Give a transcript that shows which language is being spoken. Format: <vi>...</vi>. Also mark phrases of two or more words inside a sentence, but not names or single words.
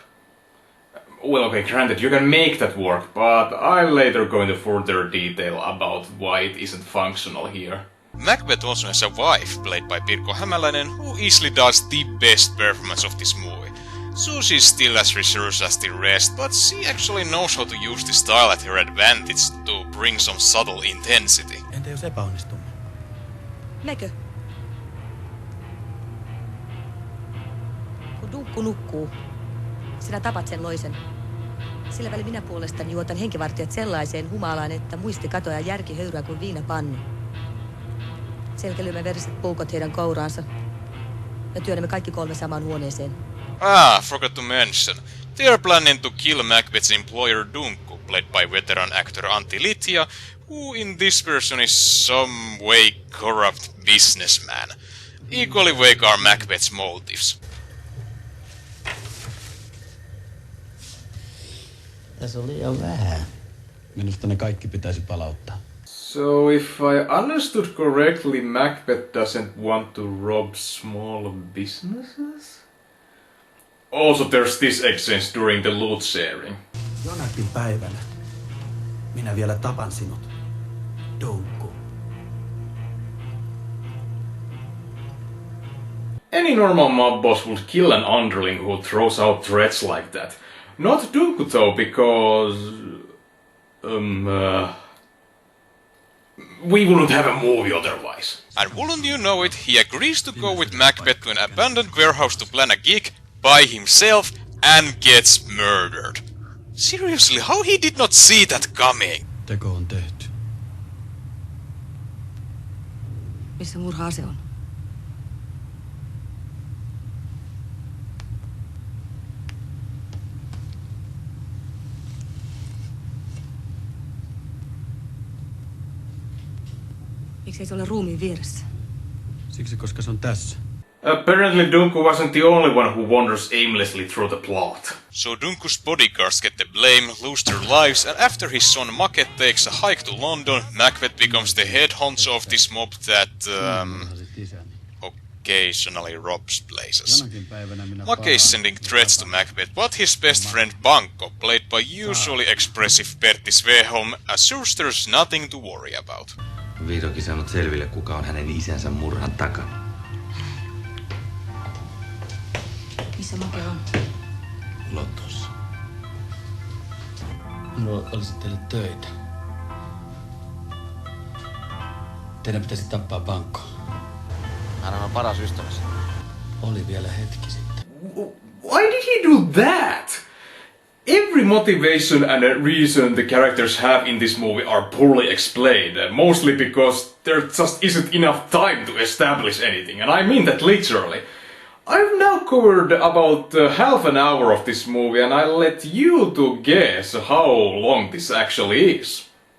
<en>Well, okay, granted, you can make that work, but I'll later go into further detail about why it isn't functional here. Macbeth also has a wife, played by Pirkko Hämäläinen, who easily does the best performance of this movie. So she's still as reserved as the rest, but she actually knows how to use the style at her advantage to bring some subtle intensity.</en> <fi>Entä jos epäonnistumme? Mekö? Kun Dunkku nukkuu, sinä tapat sen loisen. Sillä välin minä puolestani juotan henkivartijat sellaiseen humalaan, että muisti katoaa ja järki höyryä kuin viinapannu. Selkelymme veriset puukot heidän kouraansa ja työnnämme kaikki 3 samaan huoneeseen.</fi> <en>Forgot to mention. They are planning to kill Macbeth's employer Dunkku, played by veteran actor Antti Litja, who in this version is some way corrupt businessman. Equally vague are Macbeth's motives.</en> <fi>Tässä on liian vähän. Minusta ne kaikki pitäisi palauttaa.</fi> <en>So if I understood correctly, Macbeth doesn't want to rob small businesses? Also there's this exchange during the loot sharing.</en> <fi>Jonakin päivänä minä vielä tapan sinut, Dunkku.</fi> <en>Any normal mob boss would kill an underling who throws out threats like that. Not Dunkku though, because we wouldn't have a movie otherwise. And wouldn't you know it, he agrees to go with Macbeth to an abandoned warehouse to plan a gig by himself and gets murdered. Seriously, how he did not see that coming?</en> <fi>Teko on tehty. Missä murha-ase on? Miksei se ole ruumiin vieressä? Siksi, koska se on tässä.</fi> <en>Apparently Dunkku wasn't the only one who wanders aimlessly through the plot. So Dunkku's bodyguards get the blame, lose their lives, and after his son Macbeth takes a hike to London, Macbeth becomes the head honcho of this mob that, occasionally robs places.</en> <fi>Jonakin päivänä minä</fi> <en>Maki is sending threats to Macbeth, but his best friend Banco, played by usually expressive Pertti Sveholm, assures there's nothing to worry about.</en> <fi>Vihdoinkin saanut selville, kuka on hänen isänsä murhan takana. Missä Make on? Lontoossa. Minulla olisi teille töitä. Teidän pitäisi tappaa Banco. Hän on paras ystäväsi. Oli vielä hetki sitten.</fi> <en>Why did he do that? Every motivation and reason the characters have in this movie are poorly explained, mostly because there just isn't enough time to establish anything, and I mean that literally. I've now covered about half an hour of this movie, and I'll let you to guess how long this actually is.</en>